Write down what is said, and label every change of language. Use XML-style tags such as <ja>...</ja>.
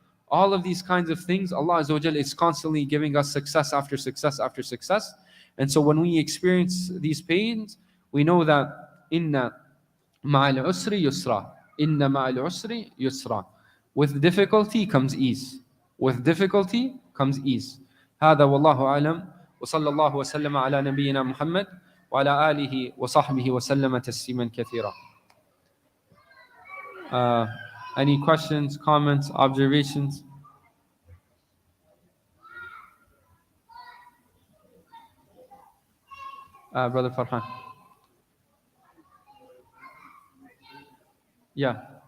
<en>All of these kinds of things, Allah Azza wa Jal is constantly giving us success after success after success. And so when we experience these pains, we know that</en> <ar>inna ma'al usri yusra. Inna ma'al usri yusra.</ar> <en>With difficulty comes ease. With difficulty comes ease.</en> <ar>هذا والله أعلم وصلى الله وسلم على نبينا محمد وعلى آله وصحبه وسلم تسليما كثيرا.</ar> <en>Any questions, comments, observations? Brother Farhan. Yeah.</en>